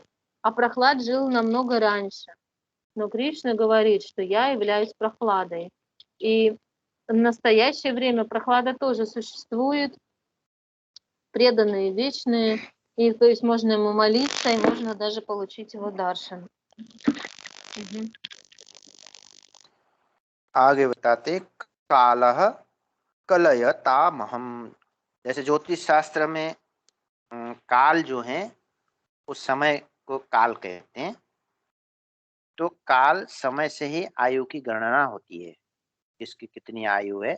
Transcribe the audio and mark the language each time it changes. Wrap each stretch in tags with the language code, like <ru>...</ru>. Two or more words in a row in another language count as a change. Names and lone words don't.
<ru>А Прохлад жил намного раньше. Но Кришна говорит, что я являюсь Прохладой. И в настоящее время Прохлада тоже существует, преданные, вечные. И то есть можно ему молиться, и можно даже получить его даршан. Мгм.</ru> <hi>आगे बताते</hi> <sa>कालह कलयतामहम।</sa> <hi>जैसे ज्योतिष शास्त्र में काल जो है उस समय को काल कहते हैं। तो काल समय से ही आयु की गणना होती है, किसकी कितनी आयु है।</hi>